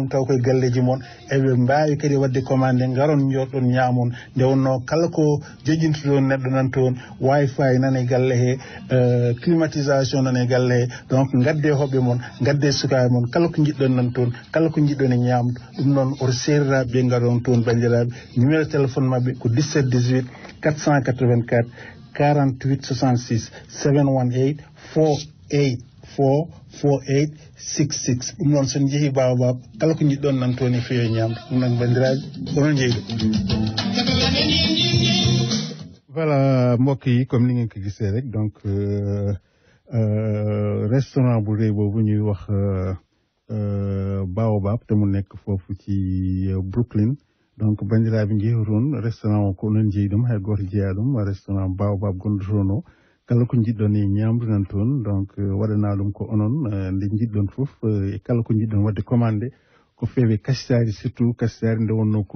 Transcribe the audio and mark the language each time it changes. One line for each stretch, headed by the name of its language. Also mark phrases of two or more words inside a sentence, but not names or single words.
Fula: ɗum taw koye galleji moon eɓe mbawi kadi wadde commande garon jotɗon ñamon nde wonno kala ko joƴintuɗon neɗɗo nan toon wifi nane galle he climatisation nane galle he donc gadde hoɓɓe mon gadde sukaɓe mon kala ko jiɗɗon nan toon kala ko jiɗɗon e ñamdo ɗum noon oto seriraɓe ɓe garon toon bandiraɓe
French: numéro téléphone
Fula: mabɓe ko 17 18 484 48 66 718 48 66 ɗum noon son jeehi Baobab kala ko jiɗɗon nan toon e feewi ñaamde ɗum nag banndiraaɓe onon jeyɗo
Wolof: voilà mbokk yi comme ni ngeen ko gisee rek donc restaurant bu rëy boobu ñuy wax Baobab te mu nekk foofu ci Brooklyn donc
Fula: bandiraɓe jeehotoon restaurant o ko onon jeeyi ɗum hay goto jeeya ɗum restaurant Baobab gonɗo toon o kala ko jiɗɗon e ñamdu nan toon donc waɗana ɗum ko onon nde jiɗɗon fof e kala ko jiɗɗon wadde commandé ko feewi kasitari surtout kasitari nde wonno ko